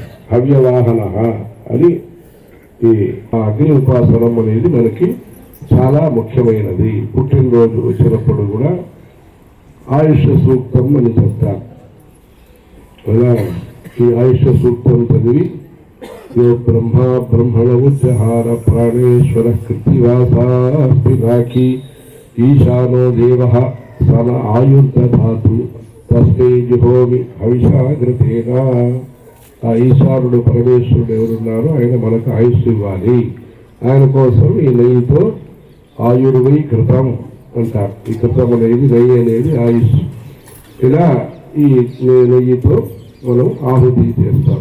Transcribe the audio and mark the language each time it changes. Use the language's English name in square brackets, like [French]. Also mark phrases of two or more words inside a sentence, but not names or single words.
[Telugu] హవ్యవాహన అని ఈ అగ్ని ఉపాసనం అనేది మనకి చాలా ముఖ్యమైనది. పుట్టినరోజు వచ్చినప్పుడు కూడా ఆయుష్య సూక్తం అని చెప్తారు. అలా ఈ ఆయుష్య సూక్తం చదివి [Sanskrit] यो ब्रह्मा ब्रह्मणोच्चहार प्राणेश्वर कृतिवासास्ति ईशानो देवः सन आयुर्दधातु तस्मै जुहोमि हविषाग्रतेन. [Telugu] ఆ ఈశ్వరుడు పరమేశ్వరుడు ఎవరున్నారో ఆయన మనకు ఆయుష్ ఇవ్వాలి. ఆయన కోసం ఈ నెయ్యితో ఆయుర్వై కృతం అంటారు. ఈ కృతం అనేది నెయ్యి అనేది ఆయుష్. ఇలా ఈ నెయ్యితో మనం ఆహుతి చేస్తాం.